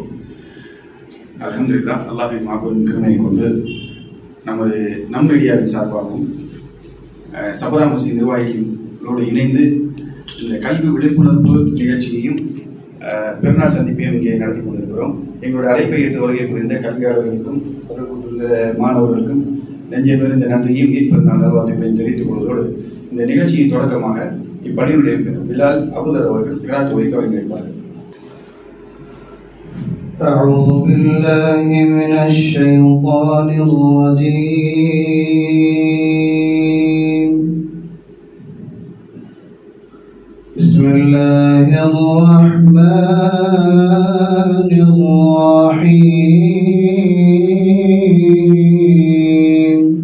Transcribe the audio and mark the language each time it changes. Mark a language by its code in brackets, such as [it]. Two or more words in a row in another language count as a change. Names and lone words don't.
[ta] அல்ஹம்துலில்லாஹ், அல்லாஹ்வின் மாபெரும் கருணையை கொண்டு நமது நம் மீடியாவின் சார்பாகவும் சபரா மஸ்ஜித் நிர்வாகிகளோடு இணைந்து இந்த கல்வி விழிப்புணர்வு நிகழ்ச்சியையும் பெருநாள் சந்திப்பையும் இங்கே நடத்தி கொண்டிருக்கிறோம். எங்களுடைய அழைப்பை ஏற்று வருகை புரிந்த கல்வியாளர்களுக்கும் மாணவர்களுக்கும் நெஞ்சமிருந்த நன்றியும் ஈர்ப்பதற்கான நல்வாழ்த்துக்களையும் தெரிவித்துக் கொள்வதோடு இந்த நிகழ்ச்சியின் தொடக்கமாக இப்பள்ளியினுடைய பிலால் அபுதர் அவர்கள் கிராத் ஓதி கவனிப்பார்கள். [ar] أعوذ بالله من الشيطان الرجيم. بسم الله الرحمن الرحيم.